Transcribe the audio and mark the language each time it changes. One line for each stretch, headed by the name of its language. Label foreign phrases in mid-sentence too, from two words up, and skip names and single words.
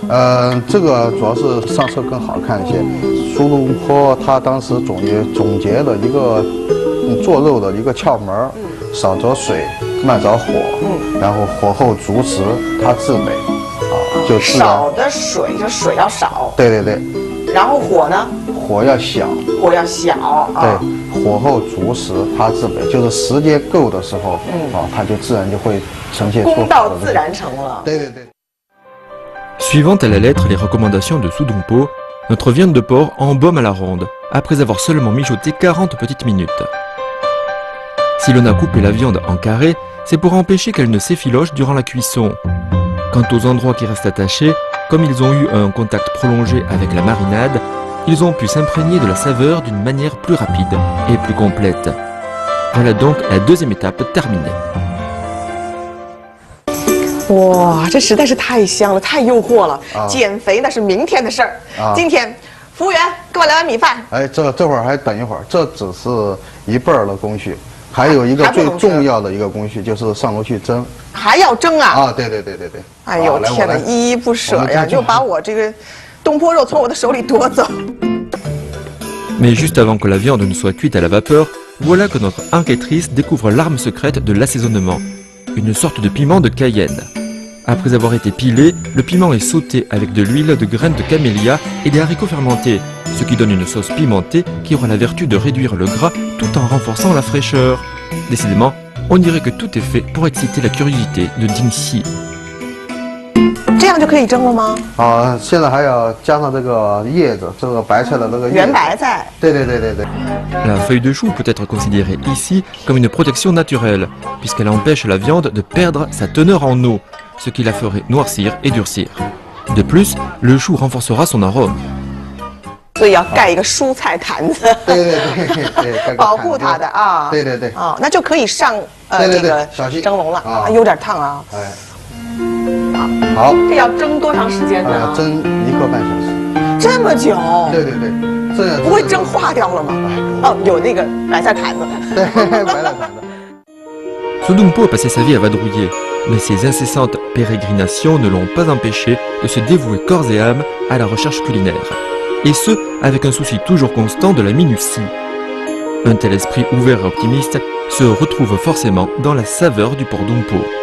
Chinese: 这个主要是上色更好看一些。苏东坡他当时总结了一个做肉的一个窍门，少着水，慢着火，然后火候足时，它自美。就少的水，就水要少。对。然后火呢？火要小。火要小。对，火候足时，它自美，就是时间够的时候，它就自然就会呈现出功到自然成了。对。
French: Suivant à la lettre les recommandations de Soudongpo, notre viande de porc embaume à la ronde, après avoir seulement mijoté 40 petites minutes. Si l'on a coupé la viande en carrés, c'est pour empêcher qu'elle ne s'effiloche durant la cuisson. Quant aux endroits qui restent attachés, comme ils ont eu un contact prolongé avec la marinade, ils ont pu s'imprégner de la saveur d'une manière plus rapide et plus complète. Voilà donc la deuxième étape terminée.
Chinese: 哇，这实在是太香了，太诱惑了。减肥那是明天的事儿。今天，服务员给我来碗米饭。哎，这会儿还等一会儿，这只是一半的工序，还有一个最重要的一个工序就是上楼去蒸。还要蒸啊？啊，对。哎呦天哪，依依不舍呀，就把我这个东坡肉从我的手里夺走。
French: Mais juste avant que la viande ne soit cuite à la vapeur, voilà que notre enquêtrice découvre l'arme secrète de l'assaisonnement, une sorte de piment de Cayenne. Après avoir été pilé, le piment est sauté avec de l'huile de graines de camélia et des haricots fermentés, ce qui donne une sauce pimentée qui aura la vertu de réduire le gras tout en renforçant la fraîcheur. Décidément, on dirait que tout est fait pour exciter la curiosité de Ding Xi.
Chinese: 这样就可以蒸了吗？啊，现在还要加上这个叶子，这个白菜的这个圆白菜。对。
French: La feuille de chou peut être considérée ici comme une protection naturelle, puisqu'elle empêche la viande de perdre sa teneur en eau, ce qui la ferait noircir et durcir. De plus, le chou renforcera son arôme.
Chinese: 所以要盖一个蔬菜坛子，对，保护它的啊。对。啊，那就可以上这个蒸笼了啊，有点烫啊。哎，好，这要蒸多长时间呢？蒸1个半小时。这么久？对，这样不会蒸化掉了吗？哦，有那个白菜坛子。对，白菜坛子。
French: Ce Dumpo a passé sa vie à vadrouiller, mais ses incessantes pérégrinations ne l'ont pas empêché de se dévouer corps et âme à la recherche culinaire. Et ce, avec un souci toujours constant de la minutie. Un tel esprit ouvert et optimiste se retrouve forcément dans la saveur du porc Dumpo.